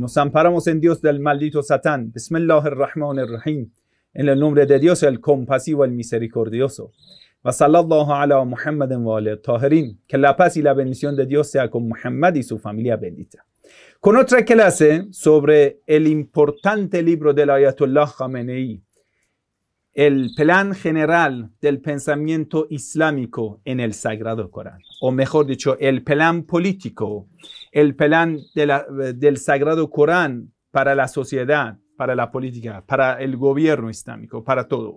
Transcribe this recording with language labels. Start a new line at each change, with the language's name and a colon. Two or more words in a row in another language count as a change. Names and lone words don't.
Spanish: Nos amparamos en Dios del maldito Satán.
Arabic: بسم الله الرحمن الرحيم.
Spanish: En el nombre de Dios, el compasivo, el misericordioso.
Arabic: وصلى الله على محمد وعلى الطاهرين.
Spanish: Que la paz y la bendición de Dios sea con Muhammad y su familia bendita. Con otra clase sobre el importante libro del Ayatollah Khamenei, el plan general del pensamiento islámico en el Sagrado Corán, o mejor dicho, el plan político, el plan del Sagrado Corán para la sociedad, para la política, para el gobierno islámico, para todo.